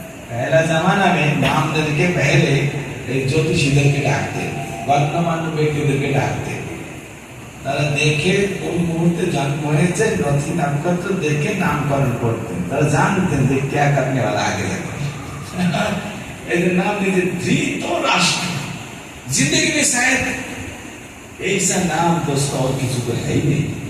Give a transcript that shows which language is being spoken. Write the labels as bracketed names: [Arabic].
[Hindi] पहला जमाना में नाम देके पहले ज्योतिषीদেরকে [Bangla] ডাকতেন, গণ্যমান্য ব্যক্তিদেরকে ডাকতেন। তারা দেখে কোন মুহূর্তে জন্ম হয়েছে নথি নামপত্র দেখে নামকরণ করতেন। তারা জানতেন যে [Hindi] क्या करने वाला आगे जाके। [Bangla] এদের নাম দিতে ধৃতরাষ্ট্র। [Hindi] जिंदगी में शायद ऐसा नाम दोस्तों और किसी को है ही नहीं।